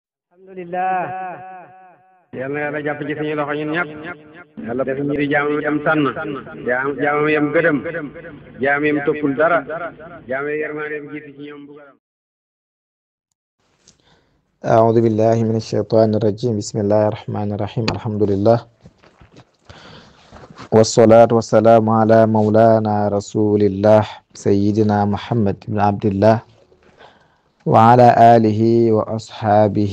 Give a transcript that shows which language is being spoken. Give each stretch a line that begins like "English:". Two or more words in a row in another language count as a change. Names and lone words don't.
Wolof: alhamdulillah. yal na yàlla jàpp ci suñu loxo ñun ñëpp. yàlla def ñu di jaamam yam tànn. jaamam yam gëdëm. jaam yam toppul dara. jaam yam yërmandeem jiitu ci ñoom bugaram.
Arabic: أعوذ بالله من الشيطان الرجيم بسم الله الرحمن الرحيم الحمد لله والصلاة والسلام على مولانا رسول الله سيدنا محمد بن عبد الله وعلى آله وأصحابه